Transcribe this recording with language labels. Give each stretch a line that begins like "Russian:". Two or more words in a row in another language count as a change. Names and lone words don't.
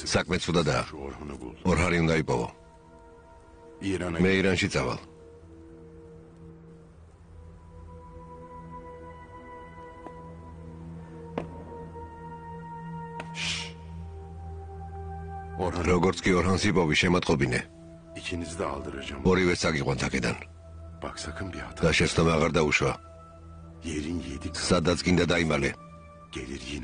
Georgian: საქმე ცუდადაა.
Turkish: Şu Orhan'ı bul.
Georgian: ორჰანი უნდა იპოვო.
Turkish: İran'a
Georgian: მე ირანში წავალ.
Turkish: Orhan.
Georgian: როგორც კი ორჰანს იპოვი, შემატყობინე.
Turkish: İkinizi de aldıracağım.
Georgian: ორივე საგიყვანთ აქედან.
Turkish: Bak sakın bir hata.
Georgian: და შეცდომა აღარ დაუშვა.
Turkish: Yerin 7 kat.
Georgian: სადაც გინდა დაიმალე,
Turkish: Gelir yine.